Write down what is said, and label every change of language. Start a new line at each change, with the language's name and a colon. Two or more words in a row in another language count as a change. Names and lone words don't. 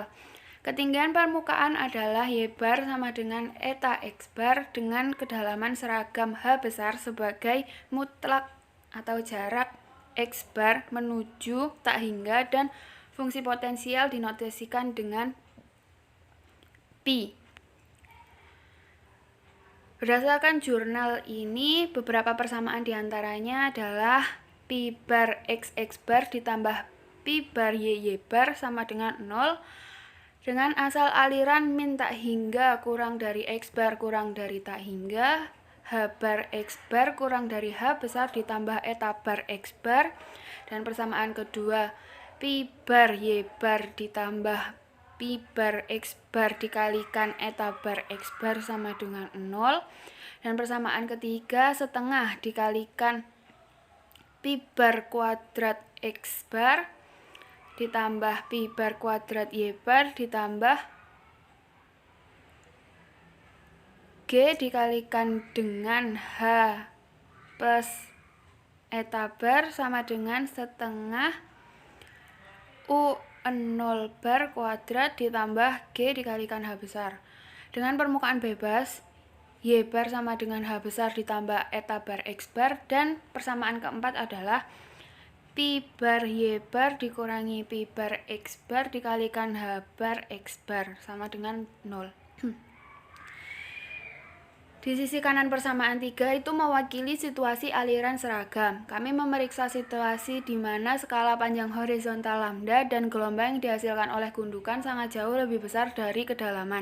Indonesian: Ketinggian permukaan adalah Y bar sama dengan eta X bar dengan kedalaman seragam H besar sebagai mutlak atau jarak X bar menuju tak hingga, dan fungsi potensial dinotasikan dengan Pi. Berdasarkan jurnal ini, beberapa persamaan diantaranya adalah Pi bar X bar ditambah Pi bar Y bar sama dengan 0 dengan asal aliran min tak hingga kurang dari X bar kurang dari tak hingga, H bar X bar kurang dari H besar ditambah eta bar X bar, dan persamaan kedua Pi bar Y bar ditambah Pi bar X bar dikalikan eta bar X bar sama dengan 0, dan persamaan ketiga setengah dikalikan Pi bar kuadrat X bar ditambah Pi bar kuadrat Y bar ditambah G dikalikan dengan H plus eta bar sama dengan setengah U0 bar kuadrat ditambah G dikalikan H besar. Dengan permukaan bebas, Y bar sama dengan H besar ditambah eta bar X bar, dan persamaan keempat adalah Pi bar Y bar dikurangi Pi bar X bar dikalikan H bar X bar sama dengan 0. Di sisi kanan persamaan 3 itu mewakili situasi aliran seragam. Kami memeriksa situasi di mana skala panjang horizontal lambda dan gelombang yang dihasilkan oleh gundukan sangat jauh lebih besar dari kedalaman.